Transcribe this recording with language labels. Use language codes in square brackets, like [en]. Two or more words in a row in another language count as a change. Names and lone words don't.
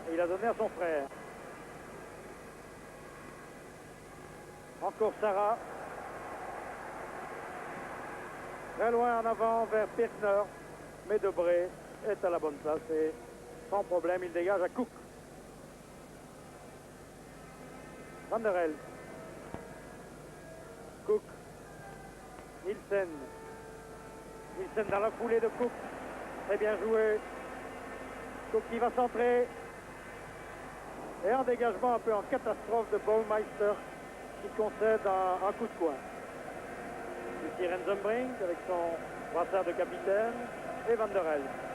[fr] Et il a donné à son frère. Encore Sarah. Très loin en avant vers Pirkner. Mais Debré est à la bonne place et sans problème, il dégage à Cook. Van der Elst. Cook. Nielsen. Nielsen dans la foulée de Cook. Très bien joué. Cook qui va centrer. Et un dégagement un peu en catastrophe de Baumeister qui concède un coup de coin. Ici Rensenbrink avec son brassard de capitaine et Van der Elst.